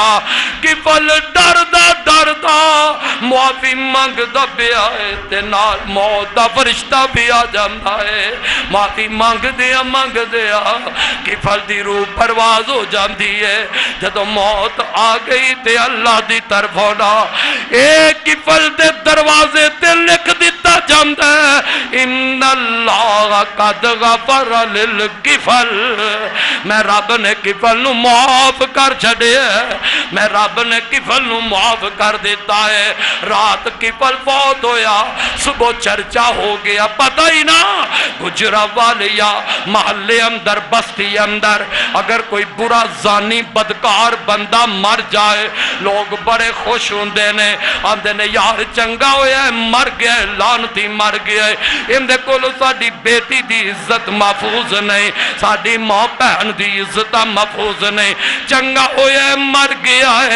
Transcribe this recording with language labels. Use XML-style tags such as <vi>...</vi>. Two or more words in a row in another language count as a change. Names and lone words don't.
<pa>کفل ڈردا ڈردا معافی منگدا پیا ہے تے نال موت دا فرشتہ بھی آ جاندا ہے. معافی منگدے کفل دی روح پرواز ہو جاتی ہے. جدوں موت آ گئی تے اللہ دی طرفوں نہ اے کفل دے دروازے تے لکھ دتا جاتا ہے</pa> <ar>إن الله قد غفر للكفل.</ar> <pa>میں رب نے کفل نوں معاف کر چھڈیا، میں رب نے کفل نوں معاف کر دتا ہے. رات کفل فوت ہویا، صبح چرچا ہو گیا، پتہ ہی نہ گجرانوالیا محلے اندر بستی اندر اگر کوئی برا جانی بدکار بندہ مر جائے لوک بڑے خوش ہوندے نے، آندے نے یار چنگا ہویا مر گیا، لعنتی مر گیا، ایہدے کولوں ساڈی بیٹی دی عزت محفوظ نہیں، ساڈی ماں بھین دی عزت محفوظ نہیں، چنگا ہویا مر گیا ہے.</pa>